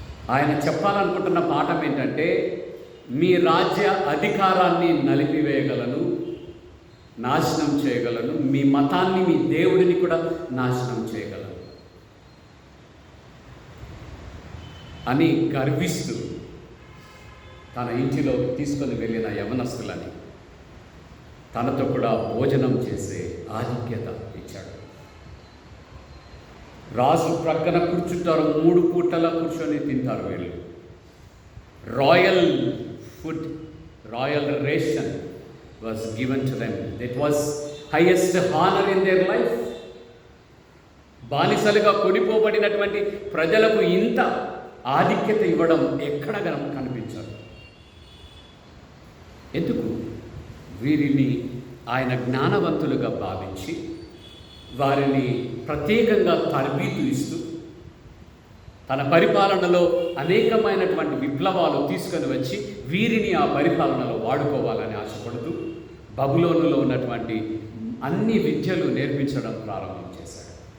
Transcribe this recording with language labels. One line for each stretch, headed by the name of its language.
Telugu: ఆయన చెప్పాలనుకుంటున్న పాఠం ఏంటంటే, మీ రాజ్య అధికారాన్ని నలిపివేయగలను, నాశనం చేయగలను, మీ మతాన్ని, మీ దేవుడిని కూడా నాశనం చేయగలను అని గర్విస్తూ తన ఇంటిలో తీసుకొని వెళ్ళిన యవనస్తులని తనతో కూడా భోజనం చేసే ఆధిక్యత ఇచ్చాడు. రాజు ప్రక్కన కూర్చుంటారు, 3 పూటల కూర్చొని తింటారు వీళ్ళు.
English: Royal food, royal ration was given to them. That was highest honor in their life.
Telugu: బానిసలుగా కొనిపోబడినటువంటి ప్రజలకు ఇంత ఆధిక్యత ఇవ్వడం ఎక్కడ కనిపించదు. ఎందుకు? వీరిని ఆయన జ్ఞానవంతులుగా భావించి వారిని ప్రత్యేకంగా తరబీదు ఇస్తూ తన పరిపాలనలో అనేకమైనటువంటి విప్లవాలు తీసుకొని వచ్చి వీరిని ఆ పరిపాలనలో వాడుకోవాలని ఆశపడుతూ బబులోనులో ఉన్నటువంటి అన్ని విద్యలు నేర్పించడం ప్రారంభం చేశాడు.